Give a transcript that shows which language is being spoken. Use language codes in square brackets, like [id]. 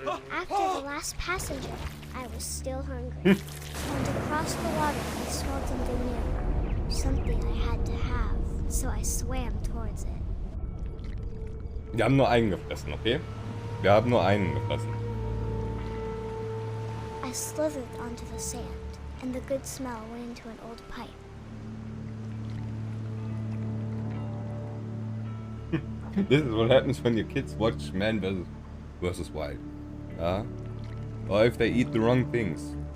[en] After the last passenger, I was still hungry. And across the water, I smelled something new. Something I had to have, so I swam towards it. [de] Wir haben nur einen gefressen, okay? Wir haben nur einen gefressen. [en] I slithered onto the sand, and the good smell went into an old pipe. This is what happens when your kids watch Man versus Wild. Ja? Or if they eat the wrong things.